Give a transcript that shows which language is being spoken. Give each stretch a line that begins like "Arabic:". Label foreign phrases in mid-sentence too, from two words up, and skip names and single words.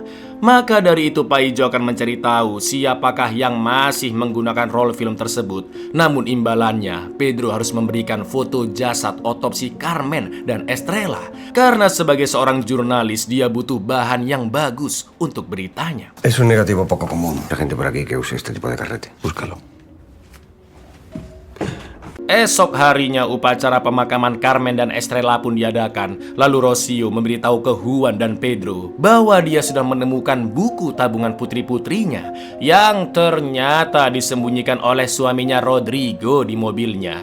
Indonesian: Maka dari itu Paijo akan mencari tahu siapakah yang masih menggunakan roll film tersebut. Namun imbalannya, Pedro harus memberikan foto jasad otopsi Carmen dan Estrella. Karena sebagai seorang jurnalis, dia butuh bahan yang bagus untuk beritanya.
Spanish: Es un negativo poco común. La gente por aquí que use este tipo de carrete. Búscalo.
Indonesian: Esok harinya upacara pemakaman Carmen dan Estrella pun diadakan. Lalu Rocio memberitahu ke Juan dan Pedro bahwa dia sudah menemukan buku tabungan putri-putrinya yang ternyata disembunyikan oleh suaminya Rodrigo di mobilnya.